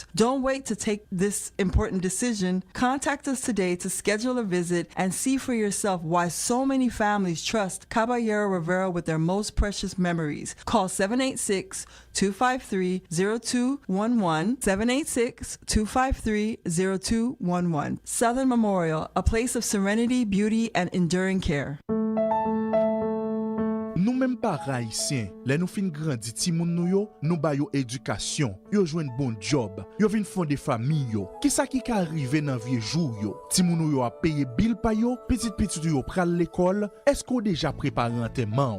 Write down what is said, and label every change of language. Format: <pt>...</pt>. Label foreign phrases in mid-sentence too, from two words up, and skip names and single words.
<en>Don't wait to take this important decision. Contact us today to schedule a visit and see for yourself why so many families trust Caballero Rivera with their most precious memories. Call 786-253-0211, 786-253-0211. Southern Memorial, a place of serenity, beauty, and enduring care.</en> <ht>Nou menm pa haïtien, lè nou fin grandi ti moun nou ba yo éducation, yo jwen bon job, yo vin fonde fami yo. Ki sa ki ka arrive nan vie jou yo? Ti moun yo a paye bil pa yo, petit yo pral l'école, esko deja prepare enterrement?</ht>